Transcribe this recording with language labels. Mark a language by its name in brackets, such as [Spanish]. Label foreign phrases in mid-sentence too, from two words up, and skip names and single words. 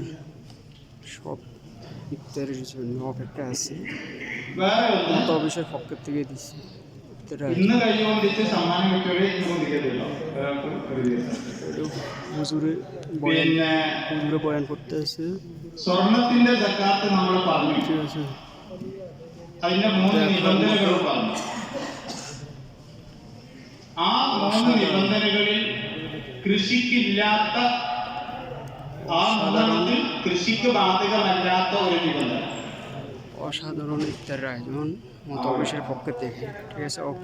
[Bangla] সব ইফতারের জন্য অপেক্ষা আছে, মোতাবেশের পক্ষ থেকে দিচ্ছে হুজুরে বয়ান করতে আছে, [Malayalam] സ്വർണത്തിന്റെ സക്കാത്ത് നമ്മൾ പറഞ്ഞു. [Bangla] ঠিক আছে। [Malayalam] അതിന്റെ 3 നിബന്ധനകൾ പറഞ്ഞു. ആ 3 നിബന്ധനകളിൽ കൃഷിക്കില്ലാത്ത, ആ 3 കൃഷിക്ക് ബാധകമല്ലാത്ത ഒരു നിബന്ധന [Bangla] অসাধারণ ইফতারের আয়োজন মোতাবেশের পক্ষ থেকে, ঠিক আছে।